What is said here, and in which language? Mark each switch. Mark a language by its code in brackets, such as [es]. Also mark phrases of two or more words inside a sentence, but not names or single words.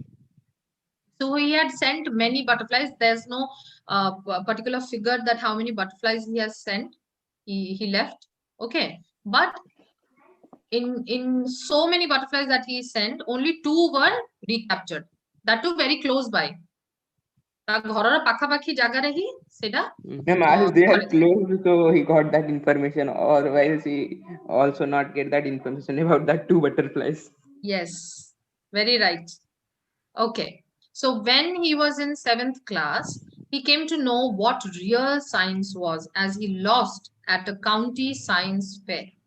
[en] So he had sent many butterflies. There's no particular figure that how many butterflies he has sent. He left. Okay. But in so many butterflies that he sent, only 2 were recaptured. That too very close by. [or] ঘরର ପାଖାପାଖି ଜାଗାରେ ହିଁ ସେଟା [en] Ma'am, as they are close, so he got that information, otherwise he also not get that information about that 2 butterflies. Yes, very right. Okay, so when he was in 7th class, he came to know what real science was as he lost at a county science fair.